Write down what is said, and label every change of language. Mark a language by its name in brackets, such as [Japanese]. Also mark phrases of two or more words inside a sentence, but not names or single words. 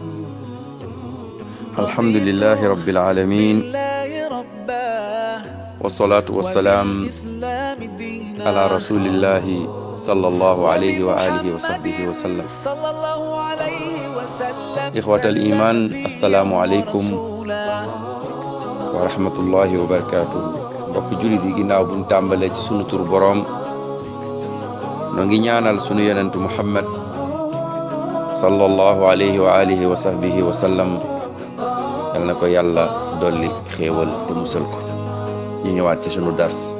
[Arabic] الحمد لله رب العالمين، والصلاة والسلام على رسول الله صلى الله عليه وآله وصحبه وسلم. إخوة الإيمان، السلام عليكم ورحمة الله وبركاته. [Wolof] mbokk jullit yi ginnaaw buñ tàmbalee ci sunu tur boroom, noo ngi ñaanal sunu yonentu Muhammad [Arabic] صلى الله عليه وعلى آله وصحبه وسلم, [Wolof] yal na ko yàlla dolli xéewal te musal ko. ñu ñëwaat ci sunu dars.